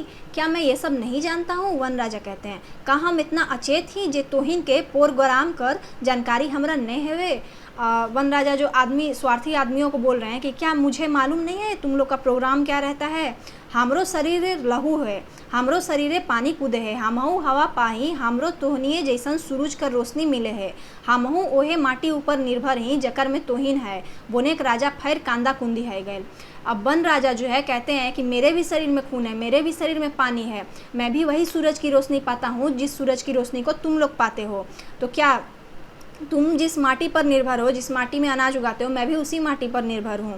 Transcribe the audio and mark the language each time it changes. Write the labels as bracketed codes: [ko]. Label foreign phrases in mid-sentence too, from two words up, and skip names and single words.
[hi] क्या मैं ये सब नहीं जानता हूँ? वन राजा कहते हैं, [sck] का हम इतना अचेत ही जे तोहिन के प्रोग्राम कर जानकारी हमरा नहीं है। [hi] वन राजा जो स्वार्थी आदमियों को बोल रहे हैं कि क्या मुझे मालूम नहीं है तुम लोग का प्रोग्राम क्या रहता है। [sck] हमरो शरीर लहू है, हमरो शरीरे पानी कूदे है, हमहू हवा पाही, हमरो तोहनिए जैसन सूरज का रोशनी मिले है, हमहू ओहे माटी ऊपर निर्भर ही जकर में तोहिन है। बोनेक राजा फिर कांदा कुंदी है गए। [hi] अब वन राजा जो है कहते हैं कि मेरे भी शरीर में खून है, मेरे भी शरीर में पानी है, मैं भी वही सूरज की रोशनी पाता हूँ जिस सूरज की रोशनी को तुम लोग पाते हो। तो क्या तुम जिस माटी पर निर्भर हो, जिस माटी में अनाज उगाते हो, मैं भी उसी माटी पर निर्भर हूँ।